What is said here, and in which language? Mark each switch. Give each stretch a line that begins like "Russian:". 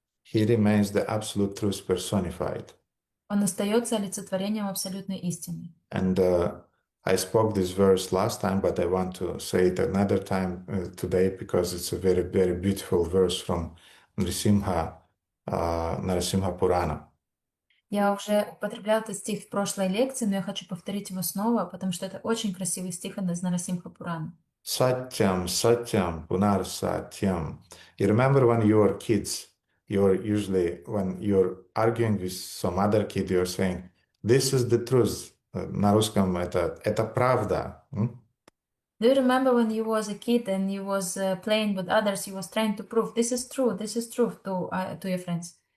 English: he remains the absolute truth personified.
Russian: он остается олицетворением абсолютной истины.
English: And I spoke this verse last time, but I want to say it another time today because it's a very, very beautiful verse from Narasimha Purana.
Russian: Я уже употребляла этот стих в прошлой лекции, но я хочу повторить его снова, потому что это очень красивый стих из Нарасимха Пурана.
Sanskrit: Satyam, Satyam, Punar Satyam.
English: You remember when you were kids, you're usually, when you're arguing with some other kid, you're saying, this is the truth.
Russian: На русском это правда.
English: Do you remember when you was a kid and you was playing with others, you was trying to prove this is true to your friends?